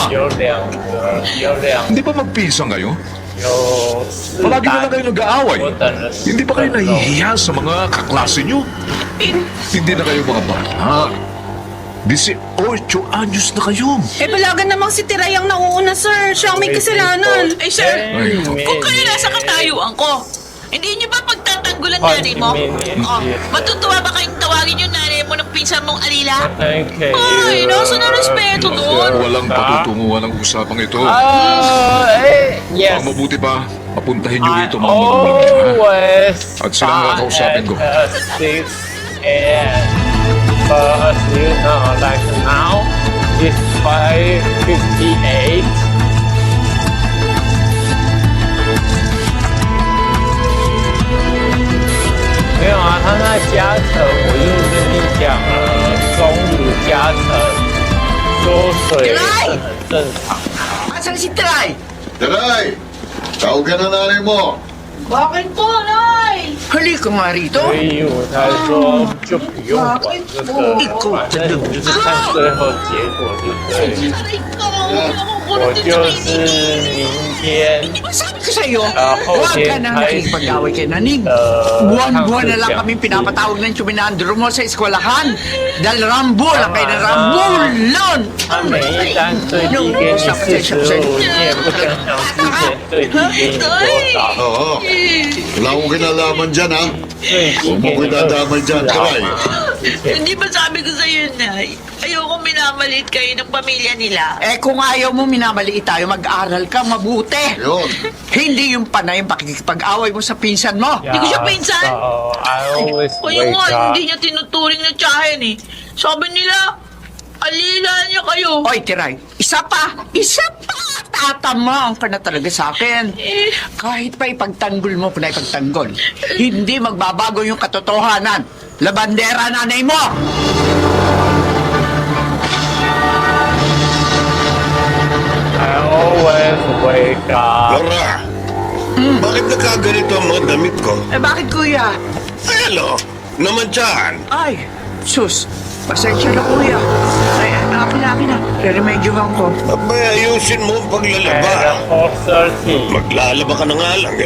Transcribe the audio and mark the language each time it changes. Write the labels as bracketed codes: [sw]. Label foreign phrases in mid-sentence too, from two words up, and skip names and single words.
[zh] 有两个，有两 [tl] Hindi ba magpinsan kayo? [zh] 有四 [tl] Palagi na lang kayo nag-aaway. [zh] 我等了10 [tl] Hindi ba kayo [zh] 分钟 [tl] nahihiya sa mga kaklase nyo? Hindi na kayo mga bata. 18 anyos na kayo. Eh, balagan namang si Tiray ang nauuna, sir. Siya ang may kasalanan. Ay, sir, Ay, kung kayo nasa katayuan ko, hindi niyo ba pagtatanggulan nanay mo? Oh, matutuwa ba kayong tawagin yung nanay mo ng pinsan mong alila? Okay. Ay, nasa na respeto doon. Walang patutunguhan ang usapang ito. Yes. Ang mabuti pa, papuntahin nyo [en] I [tl] rito mga magulang nyo, ha? [en] always [tl] At sila ang kakausapin ko. [en] at 6 a.m. But as you know, like now, it's 5:58. [zh] 没有啊，他那加成，我就跟你讲了，中午加成缩水是很正常。 [tl] Asan si Try? Taray! Tawagan na nanay mo! Bakit po, Nay? Halika nga rito. [zh] 所以我才说就不用管这个，反正你就是看最后结果就对了。 [tl] Aray ko, [zh] 我就是明天 [tl] Sabi ko sa'yo, Ako, huwag ka din, nang kahit- nakikipag-away kay Naning. Buwan-buwan na lang kami pinapatawag ng Chuminandro mo sa eskwelahan. Dahil Rambol ang kayo ng Rambulon! [zh] 他每一单最低给你45，你也不想想之前最低给你多少， [tl] Oo. Wala akong kinalaman dyan, ha? [zh] 最低 [tl] Huwag mo [zh] 给 [tl] ko [zh] 你 [tl] idadamay dyan, [zh] 知道 [tl] Taray. [zh] 吗？ [tl] Hindi ba sabi ko sa'yo, Nay? Ayoko minamalit kayo ng pamilya nila. Eh kung ayaw mo minamaliit tayo, mag-aral ka mabuti. Yun. Hindi yung panay yung pakikipag-away mo sa pinsan mo. Hindi ko siya pinsan. [en] So I always [tl] Kaya [en] wake [tl] nga, [en] up. [tl] hindi niya tinuturing na tsahin eh. Sabi nila, alila niya kayo. Oy, Tiray, isa pa! Tatamang ka na talaga sa akin. Eh, Kahit pa ipagtanggol mo kung na ipagtanggol, hindi magbabago yung katotohanan. Labandera nanay mo! [en] I always wake up. [tl] Laura, bakit nagkaganito ang mga damit ko? Eh bakit kuya? Ay, ano? Naman dyan. Ay, sus, pasensya na kuya. Ay, akin na. Re-remedyohan ko. Abay, ayusin mo ang paglalaba. [en] And 4:30. [tl] Maglalaba ka na nga lang eh.